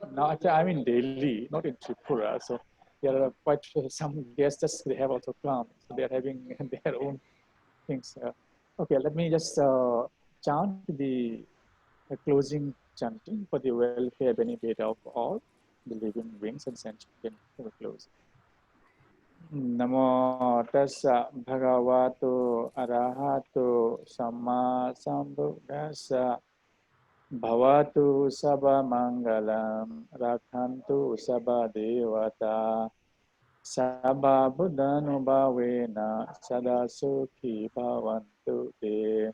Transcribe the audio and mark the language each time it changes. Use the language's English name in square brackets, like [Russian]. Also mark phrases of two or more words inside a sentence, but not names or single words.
[English] Now, actually, I'm in Delhi, not in Tripura. So there are quite some guests, they have also come. So they're having their own things. Okay, let me just chant the closing chanting for the welfare benefit of all the living beings and sentient close. [Pali] Namo tassa bhagavato arahato samma sambuddhassa bhavatu sabba mangalam rakhantu sabba devata sabba buddhanubhavena sada sukhi bhavantu te